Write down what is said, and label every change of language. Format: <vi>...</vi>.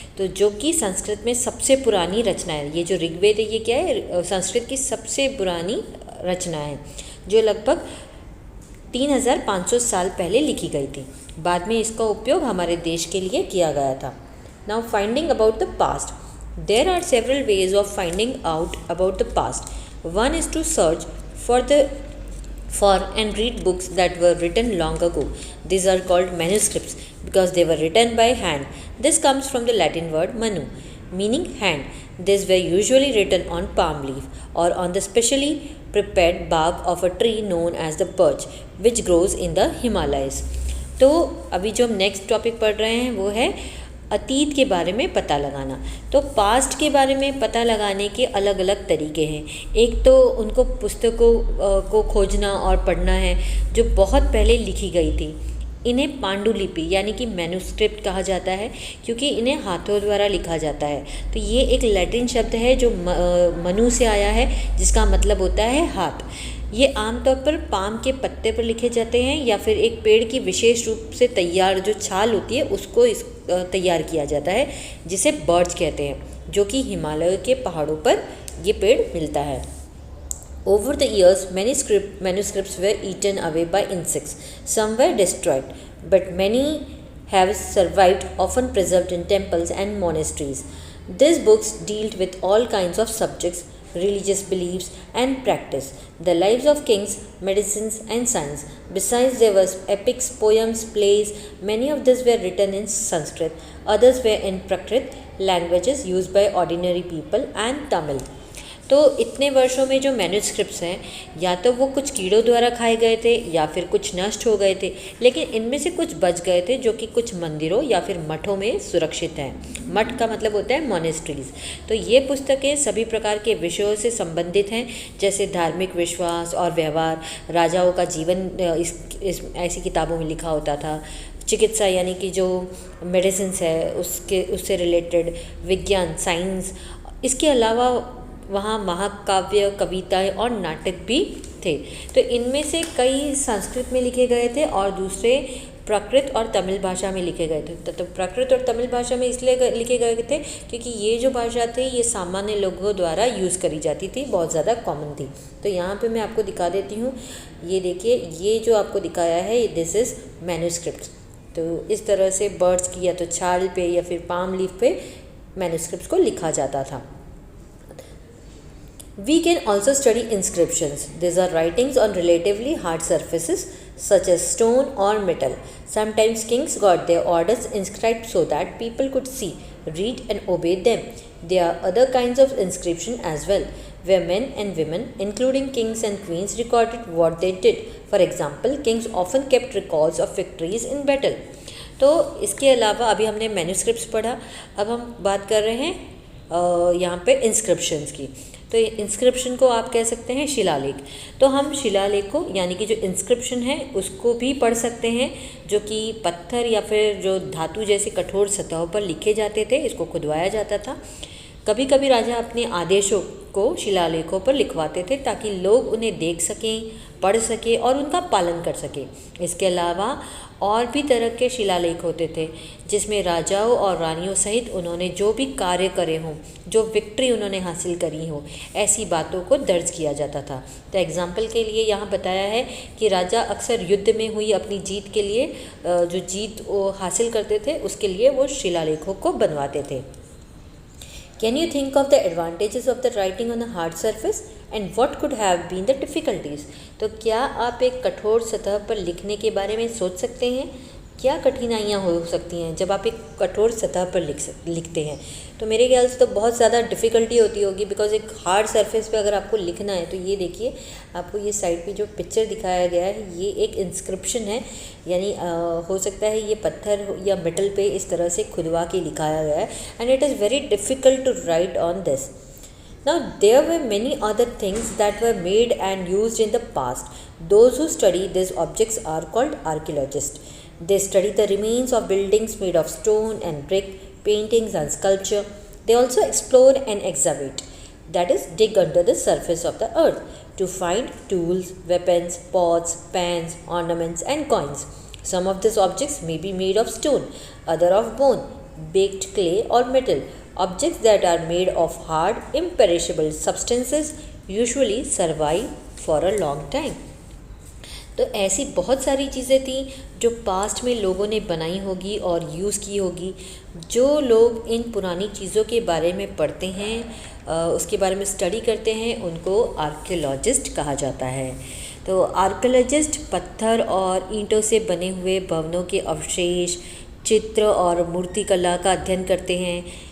<hi>तो जो कि संस्कृत में सबसे पुरानी रचना है. ये जो ऋग्वेद है ये क्या है, संस्कृत की सबसे पुरानी रचना है जो लगभग 3500 साल पहले लिखी गई थी. बाद में इसका उपयोग हमारे देश के लिए किया गया था.</hi> <en>Now finding about the past. There are several ways of finding out about the past. One is to search for and read books that were written long ago. These are called manuscripts because they were written by hand. This comes from the Latin word manu, meaning hand. These were usually written on palm leaf or on the specially prepared bark of a tree known as the birch, which grows in the Himalayas.</en> <hi>तो अभी जो हम next topic पढ़ रहे हैं वो है अतीत के बारे में पता लगाना. तो पास्ट के बारे में पता लगाने के अलग अलग तरीके हैं. एक तो उनको पुस्तकों को खोजना और पढ़ना है जो बहुत पहले लिखी गई थी. इन्हें पांडुलिपि यानी कि मैन्युस्क्रिप्ट कहा जाता है क्योंकि इन्हें हाथों द्वारा लिखा जाता है. तो ये एक लैटिन शब्द है जो मनु से आया है, जिसका मतलब होता है हाथ. ये आमतौर पर पाम के पत्ते पर लिखे जाते हैं या फिर एक पेड़ की विशेष रूप से तैयार जो छाल होती है उसको तैयार किया जाता है, जिसे बर्च कहते हैं, जो कि हिमालय के पहाड़ों पर ये पेड़ मिलता है.</hi> <en>Over the years, many manuscripts were eaten away by insects. Some were destroyed, but many have survived, often preserved in temples and monasteries. These books dealt with all kinds of subjects, religious beliefs and practice, the lives of kings, medicines and science. Besides, there were epics, poems, plays. Many of these were written in Sanskrit, others were in Prakrit, languages used by ordinary people, and Tamil.</en> <hi>तो इतने वर्षों में जो manuscripts हैं, या तो वो कुछ कीड़ों द्वारा खाए गए थे या फिर कुछ नष्ट हो गए थे, लेकिन इनमें से कुछ बच गए थे जो कि कुछ मंदिरों या फिर मठों में सुरक्षित हैं. मठ का मतलब होता है मोनेस्ट्रीज. तो ये पुस्तकें सभी प्रकार के विषयों से संबंधित हैं, जैसे धार्मिक विश्वास और व्यवहार, राजाओं का जीवन ऐसी किताबों में लिखा होता था. चिकित्सा यानी कि जो मेडिसिन्स है उससे रिलेटेड, विज्ञान, साइंस. इसके अलावा वहाँ महाकाव्य, कविताएं और नाटक भी थे. तो इनमें से कई संस्कृत में लिखे गए थे और दूसरे प्राकृत और तमिल भाषा में लिखे गए थे. तो प्राकृत और तमिल भाषा में इसलिए लिखे गए थे क्योंकि ये जो भाषा थी ये सामान्य लोगों द्वारा यूज़ करी जाती थी, बहुत ज़्यादा कॉमन थी. तो यहाँ पे मैं आपको दिखा देती हूँ. ये देखिए, ये जो आपको दिखाया है</hi> <en>This is manuscript.</en> <hi>तो इस तरह से बर्ड्स की या तो छाल पे या फिर पाम लीफ पे मैन्युस्क्रिप्ट को लिखा जाता था.</hi> <en>We can also study inscriptions. These are writings on relatively hard surfaces such as stone or metal. Sometimes kings got their orders inscribed so that people could see, read and obey them. There are other kinds of inscription as well, where men and women, including kings and queens, recorded what they did. For example, kings often kept records of victories in battle.</en> <hi>तो इसके अलावा अभी हमने manuscripts पढ़ा, अब हम बात कर रहे हैं यहाँ पे इंस्क्रिप्शंस की। तो इंस्क्रिप्शन को आप कह सकते हैं शिलालेख। तो हम शिलालेख को यानी कि जो इंस्क्रिप्शन है उसको भी पढ़ सकते हैं, जो कि पत्थर या फिर जो धातु जैसे कठोर सतहों पर लिखे जाते थे, इसको खुदवाया जाता था। कभी कभी राजा अपने आदेशों को शिलालेखों पर लिखवाते थे ताकि लोग उन्हें देख सकें, पढ़ सकें और उनका पालन कर सकें। इसके अलावा और भी तरह के शिलालेख होते थे जिसमें राजाओं और रानियों सहित उन्होंने जो भी कार्य करे हों, जो विक्ट्री उन्होंने हासिल करी हो, ऐसी बातों को दर्ज किया जाता था। तो एग्जाम्पल के लिए यहाँ बताया है कि राजा अक्सर युद्ध में हुई अपनी जीत के लिए जो जीत वो हासिल करते थे उसके लिए वो शिलालेखों को बनवाते थे।</hi> <en>Can you think of the advantages of the writing on a hard surface and what could have been the difficulties?</en> <hi>तो क्या आप एक कठोर सतह पर लिखने के बारे में सोच सकते हैं? क्या कठिनाइयाँ हो सकती हैं जब आप एक कठोर सतह पर लिखते हैं? तो मेरे ख्याल से तो बहुत ज़्यादा डिफ़िकल्टी होती होगी, बिकॉज एक हार्ड सरफेस पे अगर आपको लिखना है तो ये देखिए आपको ये साइड पे जो पिक्चर दिखाया गया है ये एक इंस्क्रिप्शन है, यानी हो सकता है ये पत्थर या मेटल पे इस तरह से खुदवा के लिखाया गया है,</hi> <en>And it is very difficult to write on this. Now there were many other things that were made and used in the past. Those who study these objects are called archaeologists. They study the remains of buildings made of stone and brick, paintings and sculpture. They also explore and excavate, that is, dig under the surface of the earth to find tools, weapons, pots, pans, ornaments and coins. Some of these objects may be made of stone, other of bone, baked clay or metal. Objects that are made of hard, imperishable substances usually survive for a long time.</en> <hi>तो ऐसी बहुत सारी चीज़ें थी जो past में लोगों ने बनाई होगी और यूज़ की होगी। जो लोग इन पुरानी चीज़ों के बारे में पढ़ते हैं, उसके बारे में स्टडी करते हैं, उनको आर्कियोलॉजिस्ट कहा जाता है। तो आर्कियोलॉजिस्ट पत्थर और ईंटों से बने हुए भवनों के अवशेष, चित्र और मूर्तिकला का अध्ययन करते हैं।</hi>